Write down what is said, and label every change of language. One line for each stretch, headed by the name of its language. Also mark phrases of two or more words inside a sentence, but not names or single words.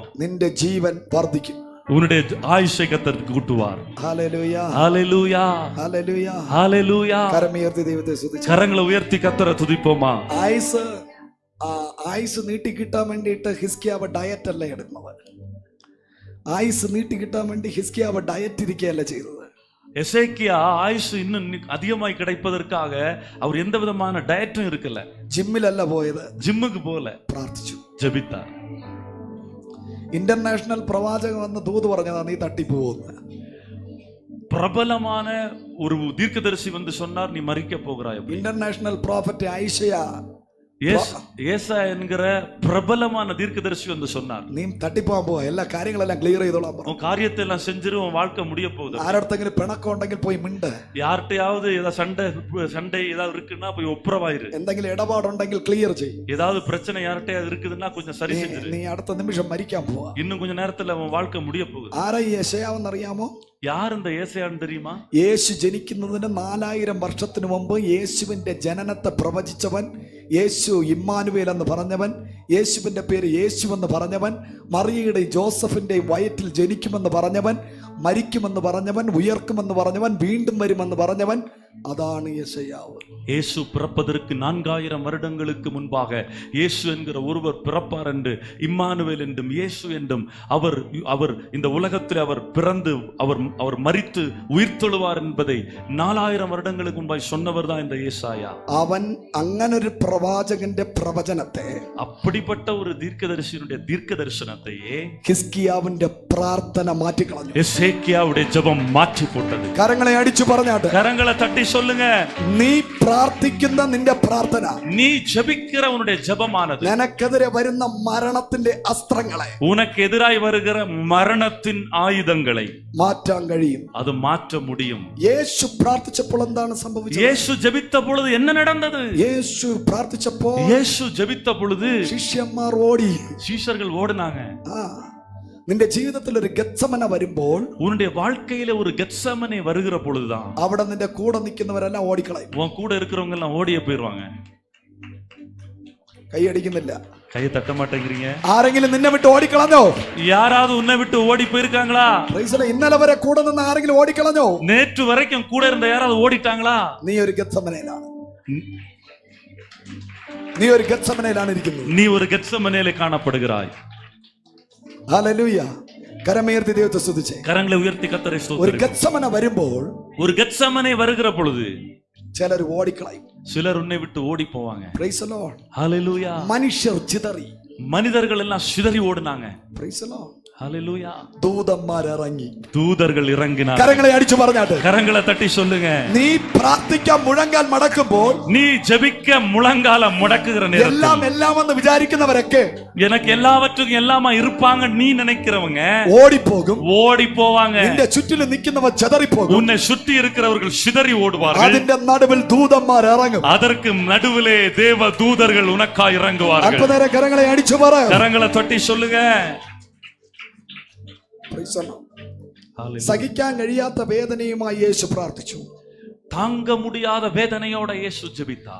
Malayalam: നിന്റെ ജീവൻ വർദ്ധിക്കും.
Tamil: உன்னுடைய ஆயுஷை கர்த்தர் கூட்டுவார்.
Malayalam: ഹല്ലേലൂയ.
Tamil: ஹalleluya.
Malayalam: ഹല്ലേലൂയ.
Tamil: ஹalleluya.
Malayalam: കരമുയർത്തി ദൈവത്തെ സ്തുതിച്ചു.
Tamil: கரங்களை உயர்த்தி கர்த்தரை துதிப்போமா?
Malayalam: ആയുസ് നീട്ടി കിട്ടാൻ വേണ്ടിയിട്ട് ഹിസ്കിയാവ് ഡയറ്റ് അല്ല എടുക്കുന്നത്. ആയുസ് നീട്ടി കിട്ടാൻ വേണ്ടി ഹിസ്കിയാവ് ഡയറ്റ് ഇരിക്കുകയല്ല ചെയ്തത്.
Tamil: எசேக்கியா ஆயுசு இன்னும் அதிகமாய் கிடைப்பதற்காக அவர் எந்த விதமான டயட்டும் இருக்கல.
Malayalam: ജിമ്മിലല്ല പോയത്,
Tamil: ஜிம்முக்கு போல,
Malayalam: പ്രാർത്ഥിച്ചു,
Tamil: ஜெபித்தார்.
Malayalam: ഇന്റർനാഷണൽ പ്രവാചകൻ വന്ന് ദൂത് പറഞ്ഞതാ നീ തട്ടിപ്പോകുന്നു.
Tamil: பிரபலமான ஒரு தீர்க்கதரிசி வந்து சொன்னார், நீ மரிக்க போகிறாய்.
English: international prophet ഐശയ
Tamil: ஏசா என்கிற பிரபலமான தீர்க்கதரிசி வந்து சொன்னார்,
Malayalam: നീ തട്ടിപ്പോകാൻ പോവാ, എല്ലാ കാര്യങ്ങളെല്ലാം ക്ലിയർ ചെയ്തോളാം.
Tamil: உன் காரியத்தை எல்லாம் செஞ்சிரு, உன் வாழ்க்கை முடிய போகுது.
Malayalam: ആരടുത്തെങ്കിലും പിണക്കം ഉണ്ടെങ്കിൽ പോയി മിണ്ട്.
Tamil: யார்கிட்டயாவது ஏதாவது சண்டை ஏதாவது இருக்குன்னா போய் ஒப்புரவாயிரு.
Malayalam: എന്തെങ്കിലും ഇടപാടുണ്ടെങ്കിൽ ക്ലിയർ ചെയ്യും.
Tamil: ஏதாவது பிரச்சனை யார்கிட்டயாவது இருக்குதுன்னா கொஞ்சம் சரி செஞ்சிரு.
Malayalam: നീ അടുത്ത നിമിഷം മരിക്കാൻ പോവാ.
Tamil: இன்னும் கொஞ்ச நேரத்துல உன் வாழ்க்கை முடிய போகுது.
Malayalam: ആരാ ഈ യെശയ്യാവെന്ന് അറിയാമോ?
Tamil: யார் இந்த ஏசாயான்னு தெரியுமா?
Malayalam: യേശു ജനിക്കുന്നതിന് 4000 വർഷത്തിന് മുമ്പ് യേശുവിന്റെ ജനനത്തെ പ്രവചിച്ചവൻ, യേശു ഇമ്മാനുവേൽ എന്ന് പറഞ്ഞവൻ, യേശുവിന്റെ പേര് യേശു എന്ന് പറഞ്ഞവൻ, മറിയയുടെ ജോസഫിന്റെ വയറ്റിൽ ജനിക്കുമെന്ന് പറഞ്ഞവൻ, മരിക്കുമെന്ന് പറഞ്ഞവൻ, ഉയർക്കുമെന്ന് പറഞ്ഞവൻ, വീണ്ടും വരുമെന്ന് പറഞ്ഞവൻ, അതാണ് യെശയ്യാവ്.
Tamil: இயேசு பிறப்பதற்கு 4000 வருடங்களுக்கு முன்பாக இயேசு என்கிற ஒருவர் பிறப்பார் என்று, இம்மானுவேல் என்றும் இயேசு என்றும் அவர் இந்த உலகத்தில் அவர் பிறந்து அவர் மரித்து உயிர்த்தெழுவார் என்பதை 4000 வருடங்களுக்கு முன்பாய் சொன்னவர் தான் இந்த ஏசாயா.
Malayalam: അവൻ അങ്ങനൊരു പ്രവാചകന്റെ പ്രവചനത്തെ,
Tamil: அப்படிப்பட்ட ஒரு தீர்க்கதரிசியினுடைய தீர்க்க தரிசனத்தையே
Malayalam: ഹിസ്കിയാവിന്റെ പ്രാർത്ഥന മാറ്റിക്കളഞ്ഞു.
Tamil: எசேக்கியாவுடைய ஜெபம் மாற்றி போட்டது.
Malayalam: കരങ്ങളെ അടിച്ചു പറഞ്ഞാട്ടെ.
Tamil: கரங்களை தட்டி சொல்லுங்க.
Malayalam: നീ പ്രാർത്ഥിക്കുന്ന നിന്റെ പ്രാർത്ഥന,
Tamil: நீ ஜெபிக்கிற உன்னுடைய ஜெபமானது
Malayalam: നിനക്കെതിരെ വരുന്ന മരണത്തിന്റെ അസ്ത്രങ്ങളെ,
Tamil: உனக்கு எதிராய் வருகிற மரணத்தின் ஆயுதங்களை
Malayalam: മാറ്റാൻ കഴിയും.
Tamil: அது மாற்ற முடியும்.
Malayalam: യേശു പ്രാർത്ഥിച്ചപ്പോൾ എന്താണ് സംഭവിച്ചത്?
Tamil: இயேசு ஜெபித்த பொழுது என்ன நடந்தது?
Malayalam: യേശു പ്രാർത്ഥിച്ചപ്പോൾ
Tamil: இயேசு ஜெபித்த பொழுது
Malayalam: ശിഷ്യന്മാർ ഓടി.
Tamil: சீஷர்கள் ஓடினாங்க.
Malayalam: നിന്റെ ജീവിതത്തിൽ ഒരു ഗത്സമന വരുമ്പോൾ,
Tamil: உன்னுடைய வாழ்க்கையில ஒரு கெத்செமனே வருகிற பொழுதுதான்
Malayalam: അവിടെ നിന്റെ കൂടെ നിൽക്കുന്നവരെല്ലാം ഓടിക്കളയും.
Tamil: உன் கூட இருக்கிறவங்க எல்லாம் ஓடியே போயிருவாங்க.
Malayalam: കൈയടിക്കുന്നില്ല,
Tamil: கையை தட்ட மாட்டேங்கிறீங்க.
Malayalam: ആരെങ്കിലും നിന്നെ വിട്ട് ഓടിക്കളഞ്ഞോ?
Tamil: யாராவது உன்னை விட்டு ஓடி போயிருக்காங்களா?
Malayalam: ഇന്നലെ വരെ കൂടെ നിന്ന് ആരെങ്കിലും ഓടിക്കളഞ്ഞോ?
Tamil: நேற்று வரைக்கும் கூட இருந்த யாராவது ஓடிட்டாங்களா?
Malayalam: നീ ഒരു ഗത്സമനയിലാണ്. നീ ഒരു ഗത്സമനയിലാണ് ഇരിക്കുന്നത്.
Tamil: நீ ஒரு கெத்செமனேல காணப்படுகிறாய்.
Malayalam: ഹല്ലേലൂയ. കരമേർത്തി ദൈവത്തെ സ്തുതിച്ചേ.
Tamil: கரங்களை உயர்த்தி கர்த்தரை
Malayalam: ഒരു
Tamil: ஸ்தோத்திரிங்க.
Malayalam: ഗത്സമന വരുമ്പോൾ
Tamil: ஒரு கெத்செமனே வருகிற பொழுது
Malayalam: ചിലർ ഓടിക്കളയും.
Tamil: சிலர் உன்னை விட்டு ஓடி போவாங்க.
English: Praise the Lord.
Tamil: ஹalleluya.
Malayalam: മനുഷ്യർ ചിതറി.
Tamil: மனிதர்கள் எல்லாம் சிதறி ஓடுனாங்க.
English: Praise the Lord.
Tamil: ஹalleluya.
Malayalam: ദൂതന്മാർ ഇറങ്ങി.
Tamil: தூதர்கள் இறங்கினார்.
Malayalam: കരങ്ങളെ അടിച്ചു പറഞ്ഞാട്ടെ.
Tamil: கரங்களை தட்டி சொல்லுங்க.
Malayalam: നീ പ്രാർത്ഥിക്കാൻ മുഴങ്കാൽ മടക്കുമ്പോൾ
Tamil: நீ ஜெபிக்க முழங்கால முடக்குகிற நேரத்தில்
Malayalam: എല്ലാം എന്ന് വിചാരിക്കുന്നവരൊക്കെ
Tamil: எனக்கு எல்லாவற்றுக்கும் எல்லாமா இருப்பாங்க நீ நினைக்கிறவங்க
Malayalam: ഓടിപ്പോകും.
Tamil: ஓடி போவாங்க.
Malayalam: നിന്റെ ചുറ്റിലും നിൽക്കുന്നവർ ചിതറിപ്പോകും.
Tamil: உன்னை சுற்றி இருக்கிறவர்கள் சிதறி ஓடுவார்கள்.
Malayalam: അതിന്റെ നടുവിൽ ദൂതന്മാർ ഇറങ്ങും.
Tamil: அதற்கு நடுவிலே தேவ தூதர்கள் உனக்காய் இறங்குவார்கள்.
Malayalam: അല്പനേരം കരങ്ങളെ അടിച്ചു പറ.
Tamil: கரங்களை தட்டி சொல்லுங்க.
Malayalam: സഹിക്കാൻ കഴിയാത്ത വേദനയുമായി യേശു പ്രാർത്ഥിച്ചു.
Tamil: தாங்க முடியாத வேதனையோட இயேசு ஜெபித்தார்.